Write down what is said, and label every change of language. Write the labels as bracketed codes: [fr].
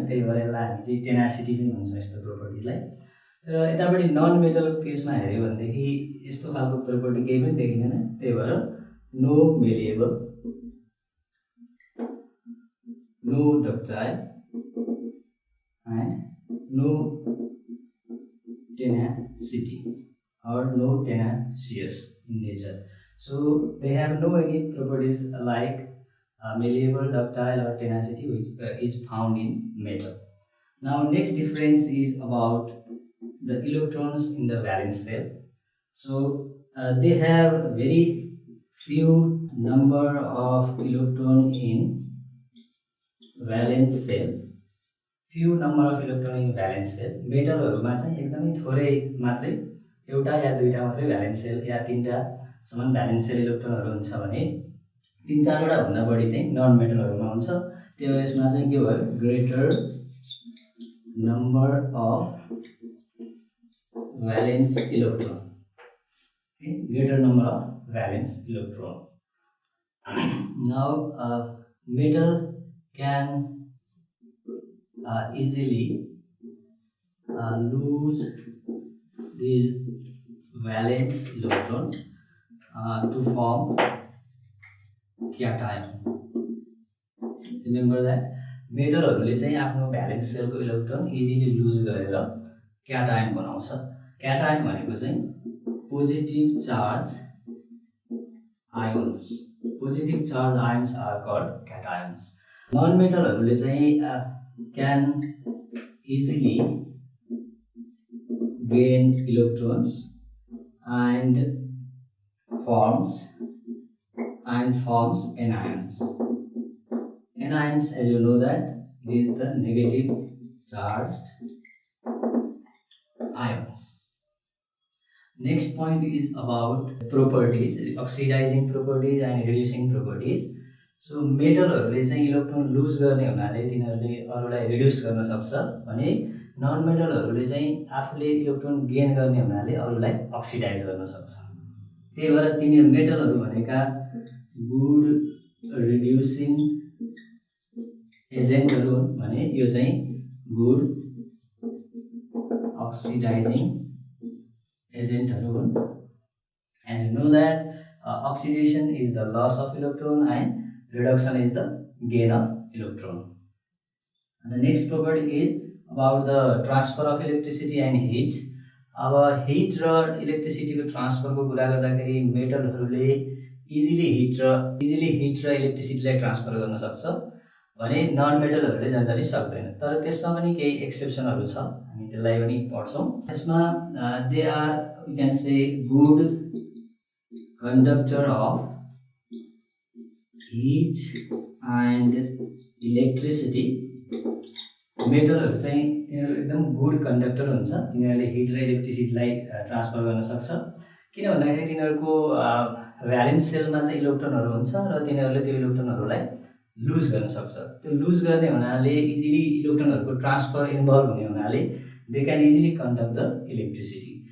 [ne] त्यही भएर यसलाई हामी चाहिँ टेनासिटी पनि भन्छौँ यस्तो प्रोपर्टीलाई। तर यतापट्टि नन मेटलको केसमा हेऱ्यो भनेदेखि यस्तो खालको प्रोपर्टी केही पनि देखिँदैन। त्यही भएर [en] No malleable, no ductile and no tenacity or no tenacious in nature. So they have no any properties like malleable, ductile or tenacity which is found in metal. Now next difference is about the electrons in the valence shell. So they have very few number of electron in valence shell. few number of electron in valence shell. [ne] मेटलहरुमा चाहिँ एकदमै थोरै मात्रै, एउटा या दुईटा मात्रै valence sale या तीनटा सम्म valence sale इलेक्ट्रोनहरु हुन्छ भने 3-4 वटा भन्दा बढी चाहिँ नन मेटलहरुमा हुन्छ। त्यो यसमा चाहिँ के भयो, [en] Greater number of valence electron, greater number of valence electron. Now metal can easily lose these valence electrons to form cation. Remember that [ne] मेटलहरुले चाहिँ आफ्नो भ्यालेन्स सेलको इलेक्ट्रोन इजिली लुज गरेर क्याटायन बनाउँछ। क्याटायन भनेको चाहिँ [en] positive charge ions. Positive charge ions are called cations. Non-metalहरुले चाहिँ can easily gain electrons and forms anions. Anions, as you know that, is the negative charged ions. Next point is about properties, oxidizing properties and reducing properties. [ne] So मेटलहरुले चाहिँ electron loose गर्ने हुनाले तिनीहरुले अरूलाई reduce गर्न सक्छ भने non मेटलहरुले चाहिँ आफूले electron gain गर्ने हुनाले अरूलाई अक्सिडाइज गर्न सक्छ। त्यही भएर तिनीहरु मेटलहरु भनेका गुड रिड्युसिङ एजेन्टहरु हुन् भने यो चाहिँ गुड अक्सिडाइजिङ एजेन्टहरु हुन्। [en] As you know that oxidation is the loss of electron and reduction is the gain of electron. And the next property is about the transfer of electricity and heat. [ne] अब heat र electricity को transfer को कुरा गर्दाखेरि मेटलहरुले easily hit र electricity लाई transfer गर्न सक्छ भने नन मेटलहरुले जनरली सक्दैन। तर त्यसमा पनि केही एक्सेप्सनहरु छ, हामी त्यसलाई पनि पढ्छौं। [en] यसमा they are, you can say, good conductor of heat and electricity. [ne] मेटलहरु चाहिँ तिनीहरु एकदम गुड कन्डक्टर हुन्छ, तिनीहरुले हिट र इलेक्ट्रिसिटीलाई ट्रान्सफर गर्न सक्छ। किन भन्दाखेरि तिनीहरुको भ्यालेन्स सेलमा चाहिँ इलेक्ट्रोनहरु हुन्छ र तिनीहरुले त्यो इलेक्ट्रोनहरुलाई लुज गर्न सक्छ। त्यो लुज गर्ने हुनाले इजिली इलेक्ट्रोनहरुको ट्रान्सफर इन्भल्भ हुने हुनाले [en] They can easily conduct the electricity.